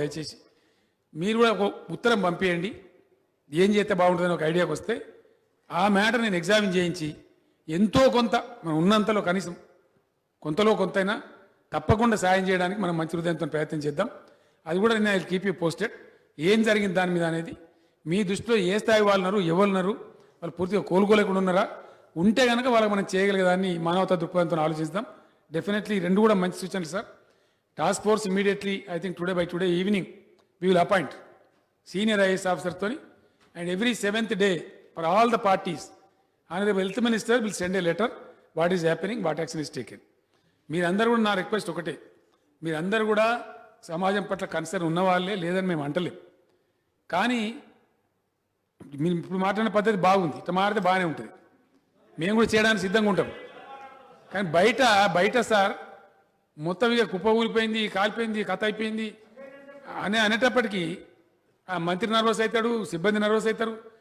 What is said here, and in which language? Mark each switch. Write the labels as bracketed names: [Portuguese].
[Telugu] దయచేసి మీరు కూడా ఒక ఉత్తరం పంపించండి. ఏం చేస్తే బాగుంటుందని ఒక ఐడియాకి వస్తే ఆ మ్యాటర్ నేను ఎగ్జామిన్ చేయించి ఎంతో కొంత మనం ఉన్నంతలో కనీసం కొంతలో కొంతైనా తప్పకుండా సాయం చేయడానికి మనం మంచి హృదయంతో ప్రయత్నం చేద్దాం. అది కూడా నేను [English] I will keep you posted. [Telugu] ఏం జరిగింది దాని మీద అనేది మీ దృష్టిలో ఏ స్థాయి వాళ్ళున్నారు, ఎవరున్నారు, వాళ్ళు పూర్తిగా కోలుకోలేకుండా ఉన్నారా, ఉంటే కనుక వాళ్ళకి మనం చేయగలిగేదాన్ని మానవతా దృక్పథంతో ఆలోచిస్తాం. డెఫినెట్లీ 2 కూడా మంచి సూచనలు sir. [English] Task force immediately I think by today evening we will appoint senior IAS officer toni, and every 7th day for all the parties honorable health minister will send a letter what is happening, what action is taken. [Telugu] మీరందరూ కూడా నా request ఒకటే, మీరందరూ కూడా సమాజం పట్ల concern ఉన్నవాళ్ళే, లేదని మేము అంటలేం. కానీ మీరు ఇప్పుడు మాట్లాడిన పద్ధతి బాగుంది, ఇట్లా మాట్లాడితే బాగానే ఉంటుంది, మేము కూడా చేయడానికి సిద్ధంగా ఉంటాం. కానీ బయట సార్ మొత్తం ఇక కుప్ప ఊలిపోయింది, కాలిపోయింది, కథ అయిపోయింది అనేటప్పటికీ ఆ మంత్రి నర్వస్ అవుతాడు, సిబ్బంది నర్వస్ అవుతారు.